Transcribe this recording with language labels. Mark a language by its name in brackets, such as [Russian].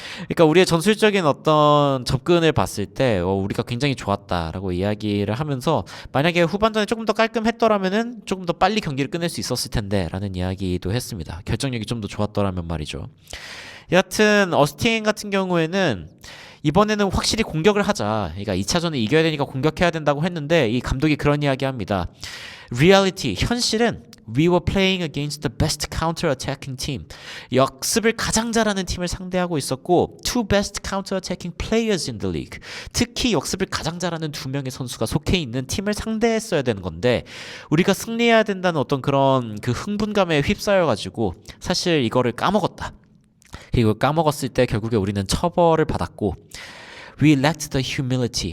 [Korean] 그러니까 우리의 전술적인 어떤 접근을 봤을 때 우리가 굉장히 좋았다라고 이야기를 하면서, 만약에 후반전에 조금 더 깔끔했더라면은 조금 더 빨리 경기를 끝낼 수 있었을 텐데 라는 이야기도 했습니다. 결정력이 좀 더 좋았더라면 말이죠. 여하튼 어스틴 같은 경우에는 이번에는 확실히 공격을 하자, 그러니까 2차전을 이겨야 되니까 공격해야 된다고 했는데, 이 감독이 그런 이야기합니다. [English] Reality, [Korean] 현실은 [English] We were playing against the best counter-attacking team. [Korean] 역습을 가장 잘하는 팀을 상대하고 있었고, [English] two best counter-attacking players in the league. [Korean] 특히 역습을 가장 잘하는 두 명의 선수가 속해 있는 팀을 상대했어야 되는 건데, 우리가 승리해야 된다는 어떤 그런 그 흥분감에 휩싸여가지고 사실 이거를 까먹었다. 그리고 까먹었을 때 결국에 우리는 처벌을 받았고, [English] We lacked the humility.